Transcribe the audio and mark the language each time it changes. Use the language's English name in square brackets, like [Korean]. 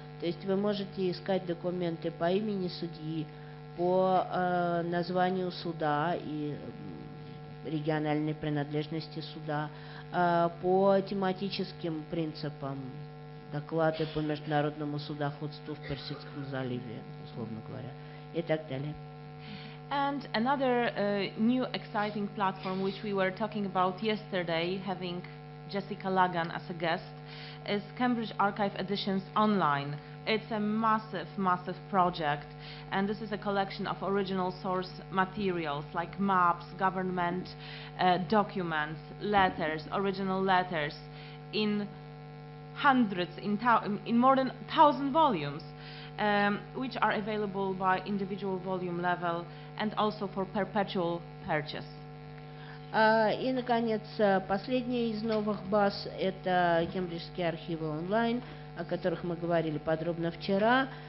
[Russian] То есть вы можете искать документы по имени судьи, по названию суда и региональной принадлежности суда, по тематическим принципам, доклады по международному судоходству в Персидском заливе, условно говоря, и так далее. [English] And another new exciting platform which we were talking about yesterday, having Jessica Lagan as a guest, is Cambridge Archive Editions Online. It's a massive, massive project, and this is a collection of original source materials like maps, government documents, letters, original letters, in hundreds, in more than 1,000 volumes, which are available by individual volume level and also for perpetual purchase. [Russian] И, наконец, последняя из новых баз – это Кембриджские архивы онлайн, о которых мы говорили подробно вчера.